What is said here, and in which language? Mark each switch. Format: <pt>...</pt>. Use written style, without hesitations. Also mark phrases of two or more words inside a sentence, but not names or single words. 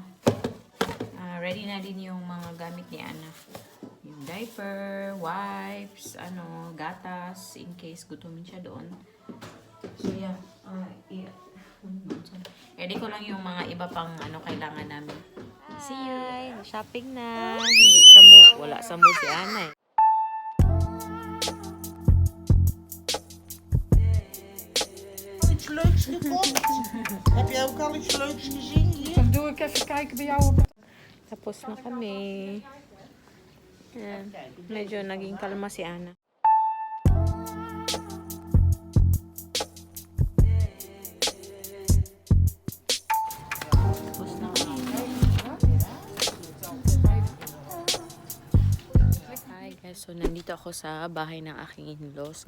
<tl>Ready na din yung mga gamit ni Ana. Yung diaper, wipes, ano, gatas,</tl> <en>in case</en> <tl>gutumin siya doon.</tl> <en>So yeah,</en> <tl>ready ko lang yung mga iba pang ano kailangan namin.</tl> <en>See you!</en> <tl>Shopping na! Hindi sa mood. Wala sa mood si Ana eh.</tl> <nl>Iets leuks gekocht? Heb jij ook al iets leuks gezien hier? Dan doe ik even kijken bij jou op het...</nl> <tl>Tapos na kami. Ayan. Medyo naging kalma si Ana. Tapos na kami.</tl> <en>Hi guys,</en> <tl>so nandito ako sa bahay ng aking in-laws.</tl>